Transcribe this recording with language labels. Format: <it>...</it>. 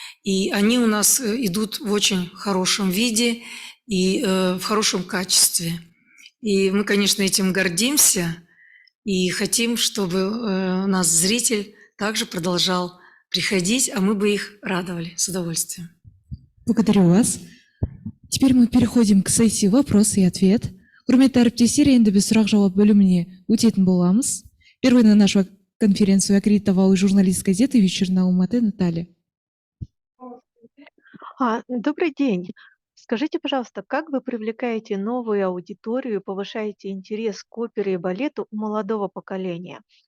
<ru>И они у нас идут в очень хорошем виде и в хорошем качестве. И мы, конечно, этим гордимся. И хотим, чтобы у нас зритель также продолжал приходить, а мы бы их радовали с удовольствием. Благодарю вас. Теперь мы переходим к сессии вопрос и ответ.</ru> <kk>Құрметті әріптестер, енді біз сұрақ-жауап бөліміне өтетін боламыз.</kk> <ru>Первой на нашу конференцию аккредитовала журналист газеты «Вечерняя Алматы» Наталья. Добрый день. Скажите, пожалуйста, как вы привлекаете новую аудиторию и повышаете интерес к опере и балету у молодого поколения?</ru>